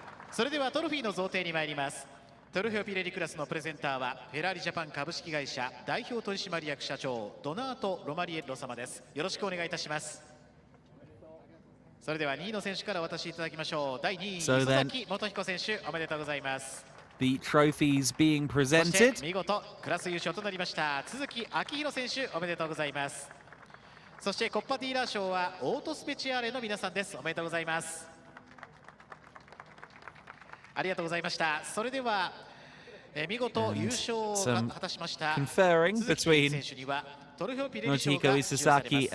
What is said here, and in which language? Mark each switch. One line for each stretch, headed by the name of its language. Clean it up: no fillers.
Japanese: それではトロフィーの贈呈に参ります。トロフェオピレリクラスのプレゼンターはフェラーリジャパン株式会社代表取締役社長ドナート・ロマリエッロ様です。よろしくお願いいたします。それでは2位の選手からお渡しいただきましょう。第2位磯崎元彦選手おめでとうございます。
English: The trophies being presented.
Japanese: 見事クラス優勝となりました鈴木昭弘選手おめでとうございます。そしてコッパディーラー賞はオートスペチアーレの皆さんです。おめでとうございます。ありがとうございました。それでは見事優勝を果たしました鈴木選手にはトロフェオピレリ賞が授与されます。